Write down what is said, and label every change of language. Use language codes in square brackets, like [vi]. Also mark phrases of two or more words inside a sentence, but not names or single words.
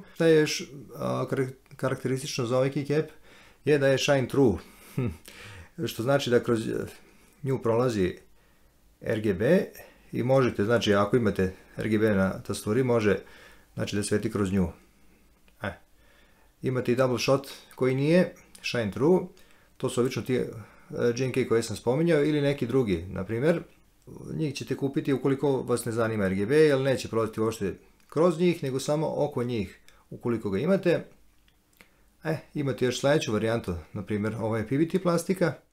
[bs] Šta je još karakteristično za ovaj keycap je da je [en] shine true, [bs] što znači da kroz nju prolazi RGB i možete, znači ako imate RGB na tasturi, može znači da sveti kroz nju. Imate i [en] double shot [bs] koji nije [en] shine true, [bs] to su obično ti GMK koje sam spominjao ili neki drugi, na primjer Njih ćete kupiti ukoliko vas ne zanima RGB, jer neće prolaziti uopšte kroz njih, nego samo oko njih ukoliko ga imate. Imate još sljedeću varijantu, na primjer ovo je PVT plastika.